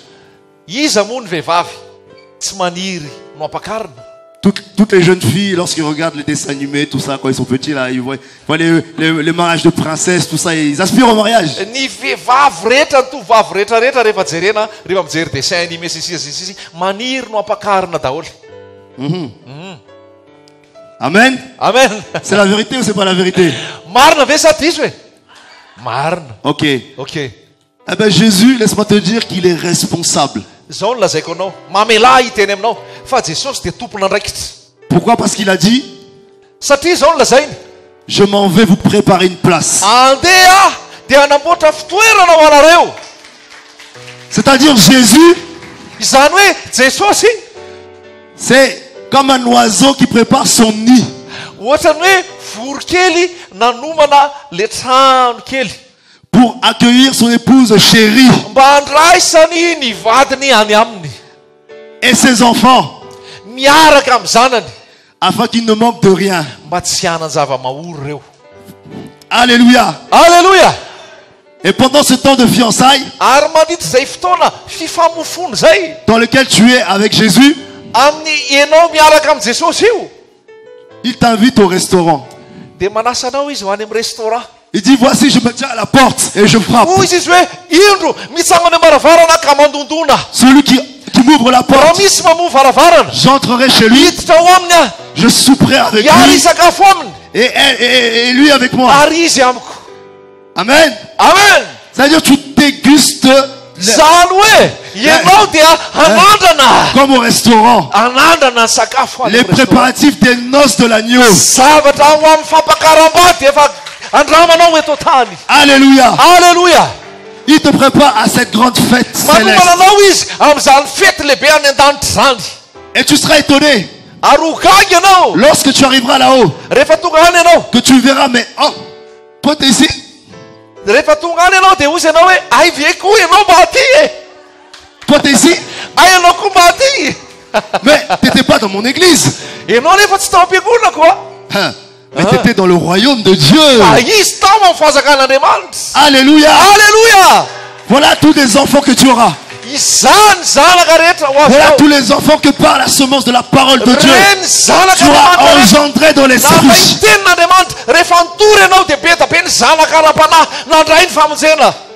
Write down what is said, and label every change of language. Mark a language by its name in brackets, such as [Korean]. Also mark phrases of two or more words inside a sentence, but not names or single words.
[Malagasy] Iza moa ny vehivavy tsy maniry no ampakarina. [French] Toutes les jeunes filles, lorsqu'ils regardent les dessins animés, tout ça, quand ils sont petits, là, ils voient les mariages de princesses, tout ça, ils aspirent au mariage. [Malagasy] Ny vehivavy rehetra ny tovovavy rehetrarehetra rehefa jerena rehefa mijery [French] dessin animé [Malagasy] sisisisisi maniry no ampakarina daholo. Amen. Amen. [French] C'est la vérité ou c'est pas la vérité? [Malagasy] Marina ve sa diso e? Marina. Ok. Ok. [French] Eh ben Jésus, laisse-moi te dire qu'il est responsable. [Malagasy] Zao no lazaiko anao mamelahy hiteny aminao fa Jesosy dia tompona andraikitra. [French] Pourquoi? Parce qu'il a dit, [Malagasy] Satria zao no lazainy [French] je m'en vais vous préparer une place. [Malagasy] andeha dia hanamboatra fitoerana ho anareo. [French] C'est-à-dire Jésus, [Malagasy] Izany hoe Jesosy [French] c'est comme un oiseau qui prépare son nid. [Malagasy] ohatrany hoe vorokely nanomana le trano kely [French] Pour accueillir son épouse chérie [Malagasy] mba andraisany ny vadiny any aminy [French] et ses enfants, [Malagasy] miaraka amin'ny zanany [French] afin qu'ils ne manquent de rien. [Malagasy] mba tsy hanan zava-maory reo. Alléluia. Alleluia. [French] Et pendant ce temps de fiançailles, [Malagasy] Ary mandritra zay fotoana fifamofony zay [French] dans lequel tu es avec Jésus, [Malagasy] amin'ny ianao miaraka amin'ny Jesosy io [French] il t'invite au restaurant. [Malagasy] dia manasa anao izy ho any amin'ny restaurant. [French] Il dit, voici, je me tiens à la porte et je frappe. [Malagasy] hoy izy izy hoe indro mitsangana amy varavarana ka mandondona. [French] Celui qui m'ouvre la [Malagasy] Raha [French] porte, [Malagasy] misy mamoa varavarana, [French] j'entrerai chez lui, [Malagasy] hiditra ao aminy aho, [French] je souperai avec [Malagasy] hiary [French] lui [Malagasy] sakafo aminy, [French] et lui avec moi. [Malagasy] ary izy amiko. Amen. Amen. [French] C'est-à-dire tu dégustes [Malagasy] Zany hoe ianao dia anandrana, [French] comme au restaurant [Malagasy] anandrana ny sakafo any [French] les [Malagasy] amin'ny restaurant. [French] préparatifs des noces de l'agneau. [Malagasy] Zavatra ho amin'ny fampakaram-bady efa andramanao eto tany. Alléluia. Alleluia. [French] Il te prépare à cette grande fête céleste. [Malagasy] Manomana anao izy amin'izany fety lehibe any an-danitra zany. [French] Et tu seras étonné [Malagasy] Ary ho gaga ianao [French] lorsque tu arriveras là-haut, [Malagasy] rehefa tonga any ianao. [French] que tu verras, mais oh, toi t'es ici. [Malagasy] Rehefa tonga any ianao dia hozy ianao hoe ay ve koa ianao mba aty e, [French] Toi t'es ici, [Malagasy] ay ianao koa mba aty. [French] mais t'étais pas dans mon église. [Malagasy] Ianao nefa tsy tao am-piangonana koa. [French] Hein, mais t'étais dans le royaume de Dieu. [Malagasy] Fa izy tao amin'ny fanjakan'Andriamanitra. Alléluia. Alleluia. [French] Voilà tous les enfants que tu auras. [Malagasy] Izany zanaka rehetra ho [French] Voilà [Malagasy] azy [French] tous les enfants que par la semence de la parole de Dieu, [Malagasy] reny [French] tu [Malagasy] zanaka [French] auras [Malagasy] Andriamanitra. [French] engendré dans [Malagasy] Na [French] l'esprit. [Malagasy] fa tenin'Andriamanitra rehefa nitory ianao dia be da be ny zanaka ara-panahy nandray ny famonjena.